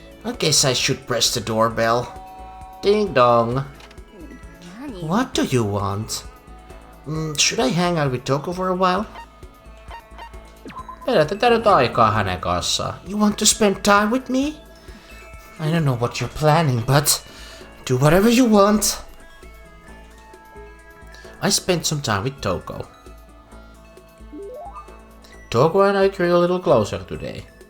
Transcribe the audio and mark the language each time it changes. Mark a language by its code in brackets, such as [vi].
[en] I guess I should press the doorbell. Ding dong. What do you want? Should I hang out with Toko for a while? [fi] Vedetään nyt aikaa hänen kanssaan. [en] You want to spend time with me? I don't know what you're planning, but do whatever you want. I spent some time with Toko. Toko and I grew a little closer today.